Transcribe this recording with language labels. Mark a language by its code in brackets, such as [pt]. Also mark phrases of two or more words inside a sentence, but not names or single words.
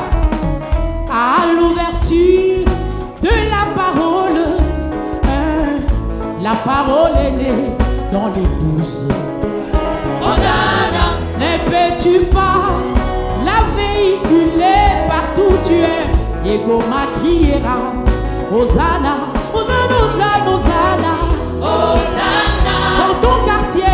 [fr] À l'ouverture de la parole, la parole est née dans les bouches. Hosanna, Ne peux-tu pas la véhiculer partout où tu es? Ego matriera. Hosanna, Hosanna, Hosanna, Hosanna. Hosanna. Dans ton quartier.